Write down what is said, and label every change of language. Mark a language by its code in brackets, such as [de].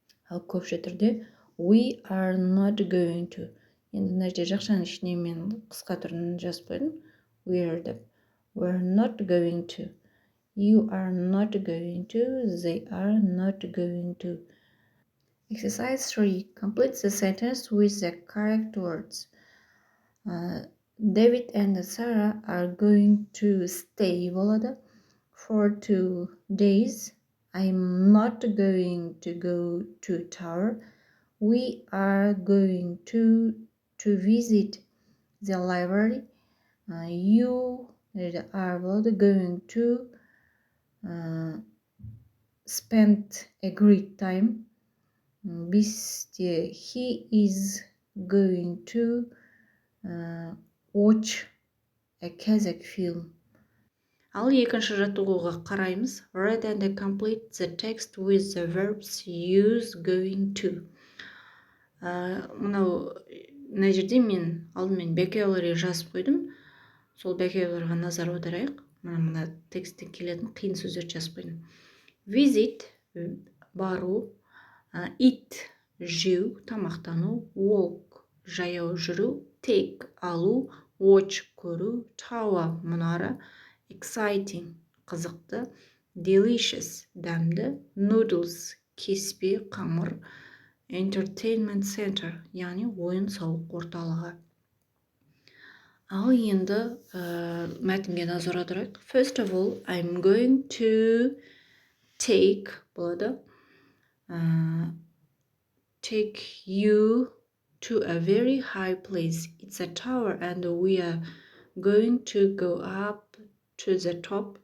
[kk] Ал көпше түрде [en] we are not going to. [kk] Енді мына жерде жақшаның ішіне мен қысқа түрін жазып қойдым. [en] We are деп. We are not going to. You are not going to. They are not going to. Exercise 3. Complete the sentence with the correct words. David and Sarah are going to stay [kk] болады. [en] For 2 days. I'm not going to go to tower. We are going to visit the library. You are going to spend a great time. He is going to watch a Kazakh film. [kk] Ал екінші жаттығуға қараймыз. [en] Read and complete the text with the verbs use going to. [kk] Мына жерде мен алдымен vocabulary жазып қойдым. Сол vocabularyға назар аударайық. Мына тексттен келетін қиын сөздерді жазып қойдым. Visit бару, eat жеу, тамақтану, walk жаяу жүру, take алу, watch көру, tower мұнара, exciting қызықты, delicious дәмді, noodles кеспе, қамыр, entertainment center яғни ойын-сауық орталығы. Ал енді мәтінге назар аударайық. [en] First of all, I'm going to take [kk] болады. [en] Take you to a very high place. It's a tower and we are going to go up to the top.